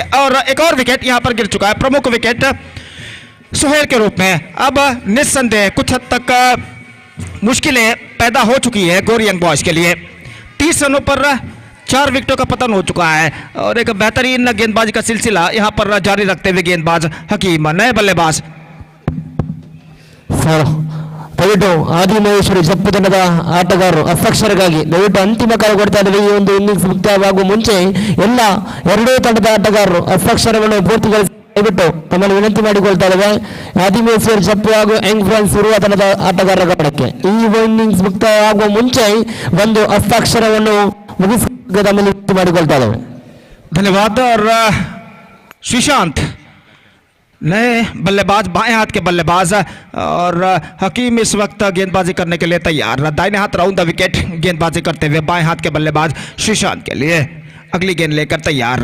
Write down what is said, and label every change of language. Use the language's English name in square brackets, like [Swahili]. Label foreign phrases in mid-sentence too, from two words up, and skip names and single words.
[Hindi] और एक और विकेट यहां पर गिर चुका है, प्रमुख विकेट सोहेल के रूप में। अब निस्संदेह कुछ हद तक मुश्किलें पैदा हो चुकी है गोरी यंग बॉयज के लिए। 30 रनों पर 4 विकेटों का पतन हो चुका है, और एक बेहतरीन गेंदबाजी का सिलसिला यहां पर जारी रखते हुए गेंदबाज हकीम, नए बल्लेबाज [Kannada] ಸರ್ ದಯವಿಟ್ಟು ಆದಿಮಹೇಶ್ವರಿ ಜಪ್ಪು ತಂಡದ ಆಟಗಾರರು ಹಸ್ತಾಕ್ಷರಕ್ಕಾಗಿ ದಯವಿಟ್ಟು ಅಂತಿಮ ಕಾಲ ಕೊಡ್ತಾ ಇದ್ದೀವಿ. ಈ ಒಂದು ಇನ್ನಿಂಗ್ಸ್ ಮುಕ್ತಾಯವಾಗುವ ಮುಂಚೆ ಎಲ್ಲ ಎರಡೂ ತಂಡದ ಆಟಗಾರರು ಹಸ್ತಾಕ್ಷರವನ್ನು ಪೂರ್ತಿಗೊಳಿಸಿ ದಯವಿಟ್ಟು ತಮ್ಮನ್ನು ವಿನಂತಿ ಮಾಡಿಕೊಳ್ತಾ ಇದ್ದೇವೆ. ಆದಿಮಹೇಶ್ವರಿ ಜಪ್ಪು ಹಾಗೂ ಯಂಗ್ ಫ್ರಾನ್ಸ್ ಇರುವ ತಂಡದ ಆಟಗಾರರ ಗಮನಕ್ಕೆ ಈ ಇನ್ನಿಂಗ್ಸ್ ಮುಕ್ತಾಯವಾಗುವ ಮುಂಚೆ ಒಂದು ಹಸ್ತಾಕ್ಷರವನ್ನು ಮುಗಿಸಿ ತಮ್ಮಲ್ಲಿ ವಿನಂತಿ ಮಾಡಿಕೊಳ್ತಾ ಇದ್ದೇವೆ. [Hindi] धन्यवाद। और श्रीशांत नए बल्लेबाज, बाएं हाथ के बल्लेबाज, और हकीम इस वक्त गेंदबाजी करने के लिए तैयार। दाहिने हाथ [English] round the wicket [Hindi] गेंदबाजी करते हुए बाएं हाथ के बल्लेबाज श्रीशांत के लिए अगली गेंद लेकर तैयार।